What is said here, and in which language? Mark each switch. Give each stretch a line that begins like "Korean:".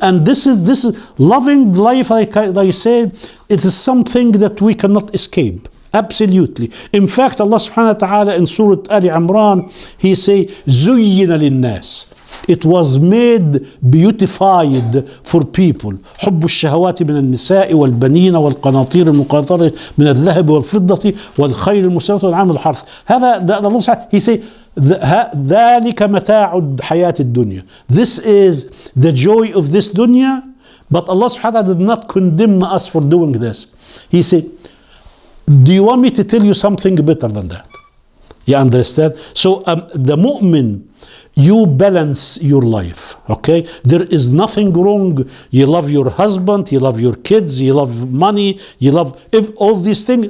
English: And this is loving life, like I said, it is something that we cannot escape. Absolutely. In fact, Allah subhanahu wa ta'ala in Surah Ali Imran, He say,
Arabic: زُيِّنَ لِلنَّاسِ.
English: It was made beautified for people.
Arabic: حب الشهوات من النساء والبنين والقناطير المقنطرة من الذهب والفضة والخيل المسومة والأنعام والحرث. هذا الله سبحانه
English: He say
Arabic: ذلك متاع الحياة الدنيا.
English: This is the joy of this dunya. But Allah subhanahu wa ta'ala did not condemn us for doing this. He said, do you want me to tell you something better than that? You understand? So the mu'min, you balance your life, okay? There is nothing wrong. You love your husband, you love your kids, you love money, you love all these things.